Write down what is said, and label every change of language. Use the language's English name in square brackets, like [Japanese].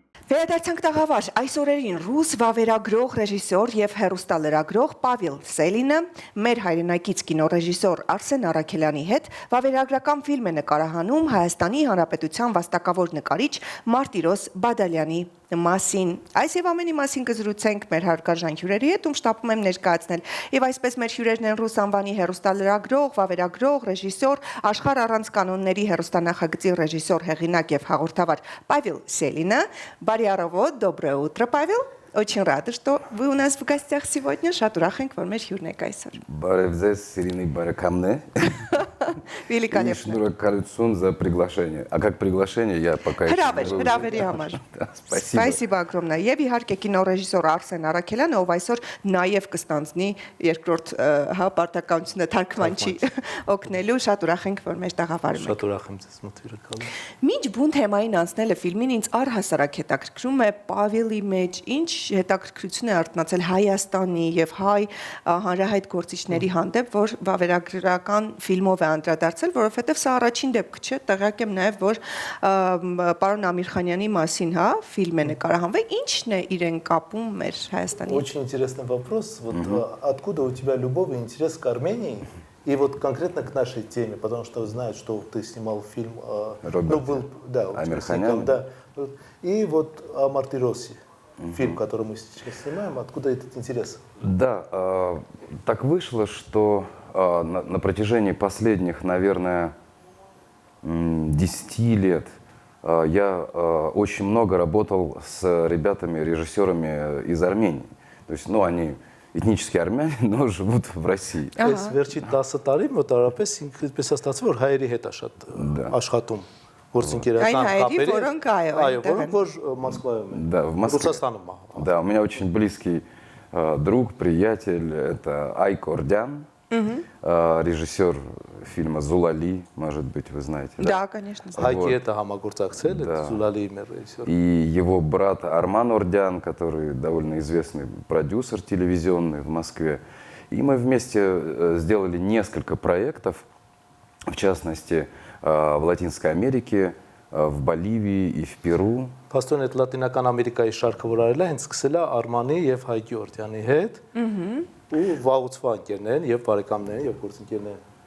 [Armenian] Վերադարձանք տաղավար, այս օրերին ռուս վավերագրող, ռեժիսոր և հեռուստալրագրող Պավիլ Սելինը մեր հայրենակից կինոռեժիսոր Արսեն Առաքելյանի հետ վավերագրական ֆիլմ է նկարահանում Հայաստանի Հանրապետության վաստակավոր նկարիչ Մարտիրոս Բադալյանի մասին։ Այս եւ ամենի մասին կզրուցենք մեր հարգարժան հյուրերի հետ, ում շտապում եմ ներկայացնել։ Եվ այսպես մեր հյուրերն են ռուս անվանի հեռուստալրագրող, վավերագրող, ռեժիսոր, աշխարհ առանց կանոնների հեռուստանախագծի ռեժիսոր, հեղինակ եւ հաղորդավար Павел Селина. Բարի առավոտ, [Russian] доброе утро, Павел. Очень рада, что вы у нас в гостях сегодня. [Armenian] Շատ ուրախ ենք, որ մեր հյուրն եք այսօր։ Բարև ձեզ, Սիրինի բարեկամներ։ [Russian] Великолепно. Шнурокалюцун за приглашение. А как приглашение, я пока еще не выложил. [Armenian] Հրավերի համար։ [Russian] Спасибо. Спасибо огромное։ [Armenian] Եվ իհարկե կինոռեժիսոր Արսեն Առաքելյանը, ով այսօր նաև կստանձնի երկրորդ պարտականությունը թարգմանչի օգնելու, շատ ուրախ ենք, որ մեր տաղավարում եք։ Շատ ուրախ եմ ձեզ մոտ իրականում։ Մինչ բուն թեմային անցնելը ֆիլմին ինձ առհասարակ հետաքրքրում է Պավելի մեջ ինչ հետաքրքրություն է արտնացել Հայաստանի եւ հայ հանրահայտ գործիչների հանդեպ, որ վավերագրական ֆիլմով է անդրադարձել, որովհետեւ սա առաջին դեպքը չէ, տեղյակ եմ նաեւ, որ պարոն Ամիրխանյանի մասին, հա, ֆիլմ է նկարահանվել, ինչն է իրեն կապում մեր Հայաստանի։ [Russian] Очень интересный вопрос. Вот откуда у тебя любовь и интерес к Армении? И вот конкретно к нашей теме, потому что знают, что ты снимал фильм, был, да, Амирханян. Да, и вот о Мартиросе, фильм, который мы сейчас снимаем, откуда этот интерес? Да, так вышло, что на протяжении последних, наверное, 10 лет я очень много работал с ребятами, режиссерами из Армении. То есть, ну, они этнические армяне, но живут в России. [Armenian] Այս վերջի 10 տարին մոտարապես ինքնպես ստացվում որ հայերի հետ է շատ աշխատում գործընկերական կապերի։ Այո, որոնք որ Մոսկվայում են։ [Russian] Да, в Москве. Да, у меня очень близкий друг, приятель, это Айк Ордян, режиссер фильма «Зулали», может быть, вы знаете. Да, конечно. [Armenian] Հայկի հետ համագործակցել է Զուլալի ռեժիսոր։ [Russian] И его брат Арман Ордян, который довольно известный продюсер телевизионный в Москве. И мы вместе сделали несколько проектов, в частности, в Латинской Америке в Боливии и в Перу. [Armenian] Փաստորեն այդ Լատինական Ամերիկայի շարքը որ արել է, հենց սկսել է Արմանի եւ Հայկ Գյորգյանի հետ։ Ու վաղուցվա ընկերներ եւ բարեկամներ եւ գործընկերներ։